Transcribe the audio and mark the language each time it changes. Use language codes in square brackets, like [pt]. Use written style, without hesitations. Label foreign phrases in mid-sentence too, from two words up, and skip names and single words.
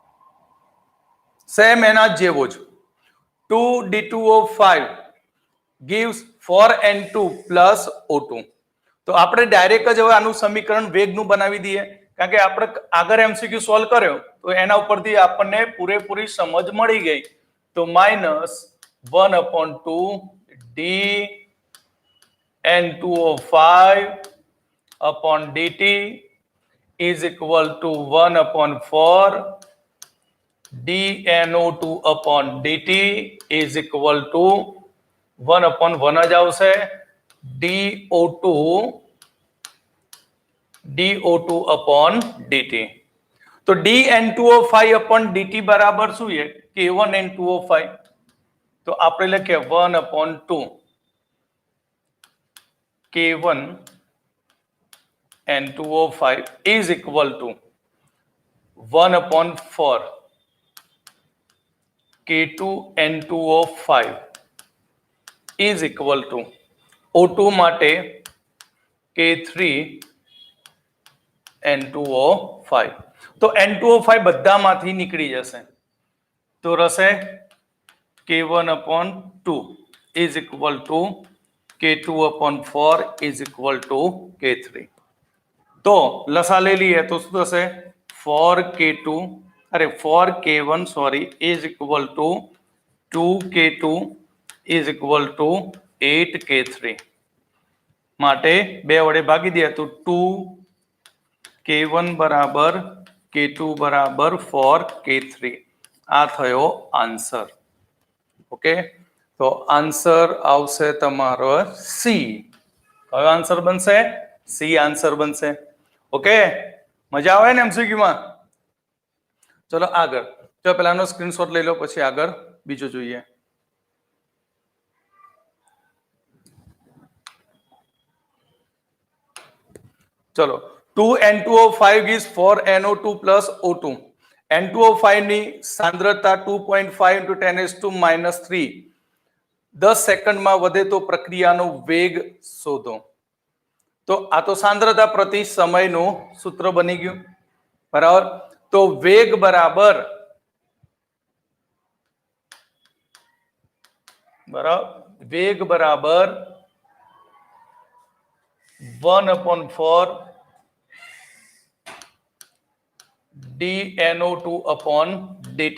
[gu] સેમ એના જેવો જ. [en] 2d2O5 gives 4n2 plus O2. [gu] તો આપણે ડાયરેક્ટ જ હવે આનું સમીકરણ વેગનું બનાવી દઈએ, કારણ કે આપણે આગળ એમસીક્યુ સોલ્વ કર્યો તો એના ઉપરથી આપણને પૂરેપૂરી સમજ મળી ગઈ. [en] તો -1/2 dN2O5/dt is equal to 1/4 dNO2/dt is equal to 1/1 [gu] જ આવશે [en] dO2/dt. [gu] તો dN2O5/dt બરાબર શું છે? [en] K1N2O5. [gu] તો આપણે લખીએ [en] 1/2 K1N2O5 is equal to 1/4 K2N2O5 is equal to O2 માટે K3N2O5. [gu] તો N2O5 બધામાંથી નીકળી જશે, તો રહેશે K1/2 [en] is equal to [gu] K2/4 [en] is equal to [gu] K3. તો લસા લઈ લઈએ તો શું થશે? [en] 4K1 is equal to 2K2 is equal to 8K3. [gu] માટે 2 વડે ભાગી દઈએ તો 2K1 બરાબર K2 બરાબર 4K3. આ થયો આન્સર. ઓકે, તો આન્સર આવશે તમારો સી. કયો આન્સર બનશે? સી આન્સર બનશે. ઓકે, મજા આવે ને એમસીક્યુ માં? ચલો આગળ. તો પહેલાનો સ્ક્રીનશોટ લઈ લો, પછી આગળ બીજું જોઈએ. ચલો, [en] 2N2O5 gives 4NO2 plus O2. [gu] N2O5 ની સાંદ્રતા 2.5 × 10⁻³ 10 સેકન્ડમાં વધે તો પ્રક્રિયાનો વેગ શોધો. તો આ તો સાંદ્રતા પ્રતિ સમયનું સૂત્ર બની ગયું, બરાબર. તો વેગ બરાબર 1/4 dNO2/dt.